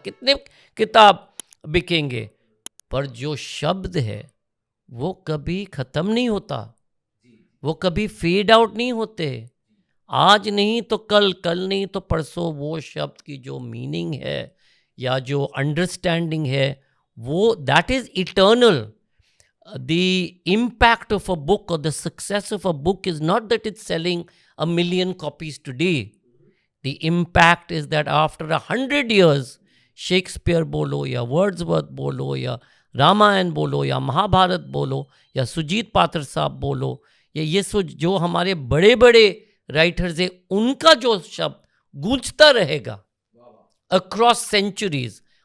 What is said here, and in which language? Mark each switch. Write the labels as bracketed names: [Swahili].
[Hindi] कितने किताब बिकेंगे? पर जो शब्द है वो कभी ख़त्म नहीं होता, वो कभी फेड आउट नहीं होते। आज नहीं तो कल, कल नहीं तो परसों, वो शब्द की जो मीनिंग है या जो अंडरस्टैंडिंग है वो [English] That is eternal. The impact of a book or the success of a book is not that it's selling 1,000,000 copies today. The impact is that after 100 years, [Hindi] Shakespeare बोलो या वर्ड्सवर्थ बोलो या रामायण बोलो या महाभारत बोलो या सुजीत पात्र साहब बोलो या ये जो हमारे बड़े बड़े राइटर्स हैं, उनका जो शब्द गूंजता रहेगा [English] Across centuries.